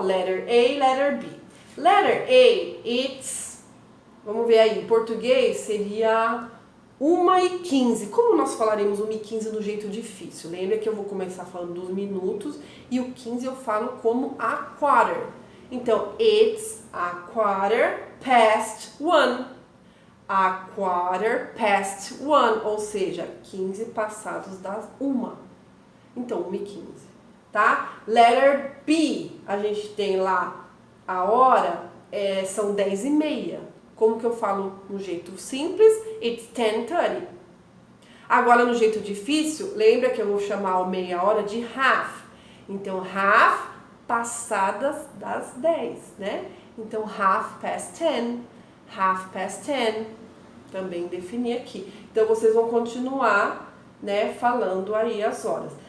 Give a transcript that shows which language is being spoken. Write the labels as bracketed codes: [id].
[en] Letter A, letter B. Letter A, it's... [pt] Vamos ver aí, em português seria 1h15. Como nós falaremos 1h15 do jeito difícil? Lembra que eu vou começar falando dos minutos e o 15 eu falo como [en] a quarter. [pt] Então, [en] it's a quarter past 1. A quarter past 1, [pt] ou seja, 15 passados das 1. Então, 1h15, tá? Letter B, a gente tem lá a hora, são 10h30. Como que eu falo no jeito simples? [en] It's 10:30. [pt] Agora, no jeito difícil, lembra que eu vou chamar o meia hora de half. Então, half passadas das 10, né? Então, [en] half past 10, half past 10. [pt] Também defini aqui. Então, vocês vão continuar, né, falando aí as horas.